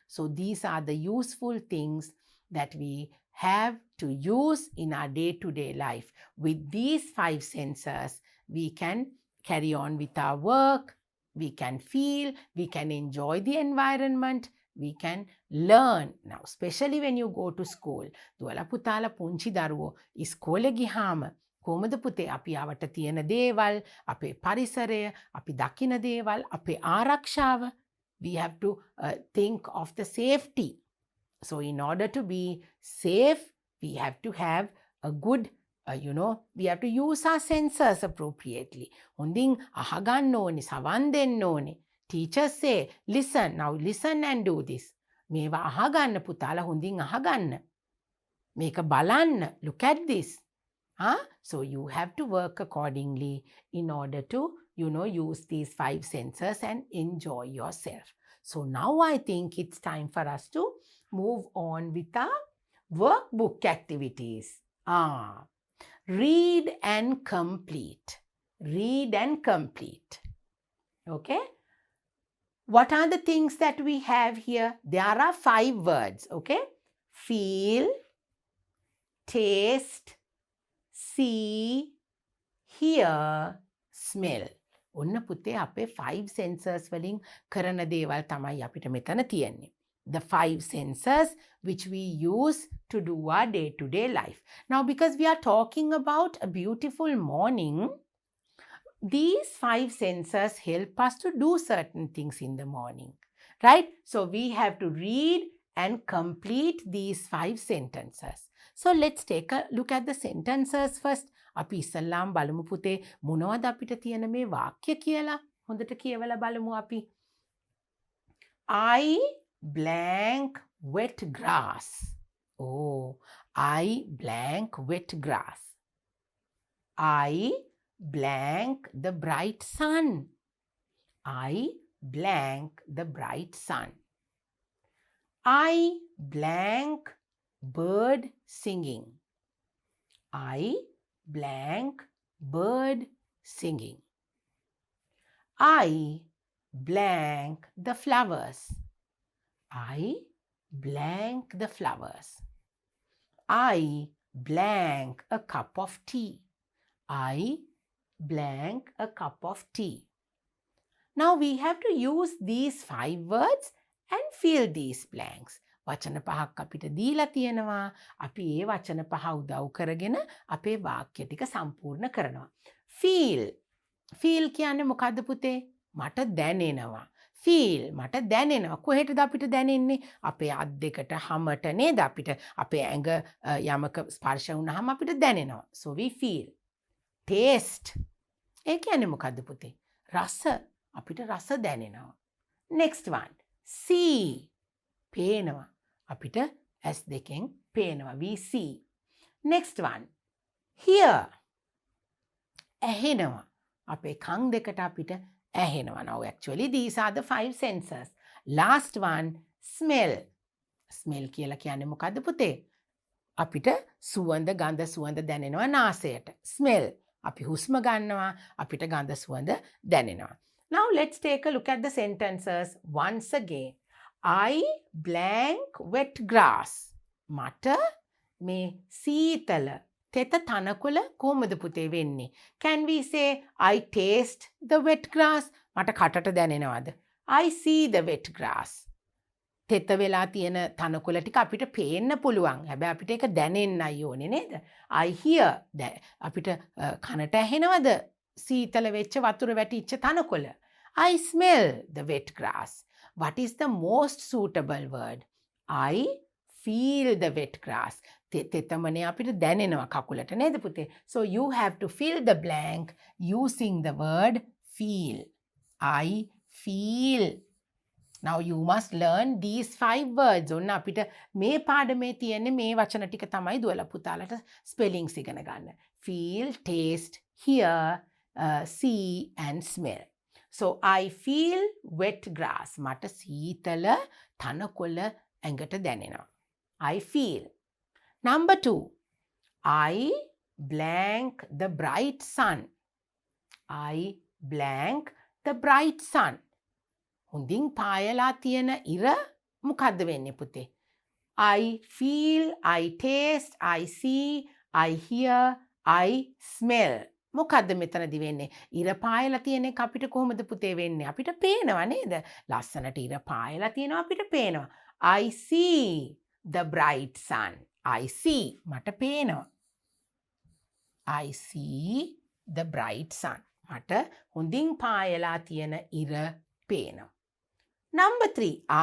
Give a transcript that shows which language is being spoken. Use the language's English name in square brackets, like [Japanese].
[English] So these are the useful things that we have to use in our day-to-day life. With these 5 senses, we can carry on with our work, we can feel, we can enjoy the environment, we can learn. Now, especially when you go to school, [Sinhala] දුවලා පුතාලා පුංචි දරුවෝ ඉස්කෝලේ ගියාම කොහොමද පුතේ අපි ආවට තියෙන දේවල්, අපේ පරිසරය, අපි දකින දේවල්, අපේ ආරක්ෂාව, [English] we have to think of the safety. So in order to be safe, we have to have a good we have to use our senses appropriately. [Sinhala] හොඳින් අහගන්න ඕනේ, සවන් දෙන්න ඕනේ. [English] Teachers say, listen, now listen and do this. [Sinhala] මේවා අහගන්න පුතාලා හොඳින් අහගන්න. මේක බලන්න, [English] look at this. So you have to work accordingly in order to, use these 5 senses and enjoy yourself. So now I think it's time for us to move on with our workbook activities. Read and complete. Read and complete. Okay? What are the things that we have here? There are 5 words. Okay? Feel, taste, see, hear, smell. [Sinhala] ඔන්න පුතේ අපේ 5 senses වලින් කරන දේවල් තමයි අපිට මෙතන තියෙන්නේ. [English] The 5 senses which we use to do our day-to-day life. Now, because we are talking about a beautiful morning, these 5 senses help us to do certain things in the morning, right? So we have to read and complete these 5 sentences. So let's take a look at the sentences first. [Sinhala] අපි ඉස්සල්ලාම බලමු පුතේ මොනවද අපිට තියෙන මේ වාක්‍ය කියලා. හොඳට කියවලා බලමු අපි. [English] I blank wet grass. Oh, I blank wet grass. I blank the bright sun. I blank the bright sun. I blank bird singing. I blank bird singing. I blank the flowers. I blank the flowers. I blank a cup of tea. I blank a cup of tea. Now we have to use these 5 words and fill these blanks. [Sinhala] වචන පහක් අපිට දීලා තියෙනවා. අපි ඒ වචන පහ උදව් කරගෙන අපේ වාක්‍ය ටික සම්පූර්ණ කරනවා. Feel. Feel කියන්නේ මොකද්ද පුතේ? මට දැනෙනවා. Feel මට දැනෙනවා. කොහෙටද අපිට දැනෙන්නේ? අපේ අත් දෙකට හැමට නේද? අපිට අපේ ඇඟ යමක ස්පර්ශ වුණාම අපිට දැනෙනවා. [English] So we feel. [Sinhala] Taste. ඒ කියන්නේ මොකද්ද පුතේ? රස. අපිට රස දැනෙනවා. [English] Next one. [Sinhala] See. පේනවා. අපිට ඇස් දෙකෙන් පේනවා. [English] We see. Next one. [Sinhala] Hear. ඇහෙනවා. අපේ කන් දෙකට අපිට ඇහෙනවා. [English] Now actually these are the 5 senses. Last one. Smell. [Sinhala] Smell කියලා කියන්නේ මොකද්ද පුතේ? අපිට සුවඳ ගඳ සුවඳ දැනෙනවා නාසයට. Smell. අපි හුස්ම ගන්නවා. අපිට ගඳ සුවඳ දැනෙනවා. [English] Now let's take a look at the sentences once again. I blank wet grass. [Sinhala] මට මේ සීතල තෙත තනකොළ කොහොමද පුතේ වෙන්නේ? [English] Can we say I taste the wet grass? [Sinhala] මට කටට දැනෙනවද? [English] I see the wet grass. [Sinhala] තෙත වෙලා තියෙන තනකොළ ටික අපිට පේන්න පුළුවන්. හැබැයි අපිට ඒක දැනෙන්නයි ඕනේ නේද? [English] I hear. [Sinhala] අපිට කනට ඇහෙනවද සීතල වෙච්ච වතුර වැටිච්ච තනකොළ. [English] I smell the wet grass. What is the most suitable word? I feel the wet grass. [Sinhala] තෙතමනේ අපිට දැනෙනවා කකුලට නේද පුතේ? [English] So you have to fill the blank using the word feel. I feel. Now you must learn these 5 words. [Sinhala] ඔන්න අපිට මේ පාඩමේ තියෙන්නේ මේ වචන ටික තමයි දුවලා පුතාලට ස්පෙලිංස් ඉගෙන ගන්න. [English] Feel, taste, hear, see and smell. So I feel wet grass. [Sinhala] මට සීතල තනකොළ ඇඟට දැනෙනවා. [English] I feel. Number 2. I blank the bright sun. I blank the bright sun. [Sinhala] හොඳින් පායලා තියෙන ඉර මොකද්ද වෙන්නේ පුතේ? [English] I feel, I taste, I see, I hear, I smell. [Sinhala] මොකද්ද මෙතනදි වෙන්නේ? ඉර පායලා තියෙන එක අපිට කොහොමද පුතේ වෙන්නේ? අපිට පේනවා නේද? ලස්සනට ඉර පායලා තියෙනවා අපිට පේනවා. [English] I see the bright sun. I see. [Sinhala] මට පේනවා. [English] I see the bright sun. [Sinhala] මට හොඳින් පායලා තියෙන ඉර පේනවා. [English] Number 3.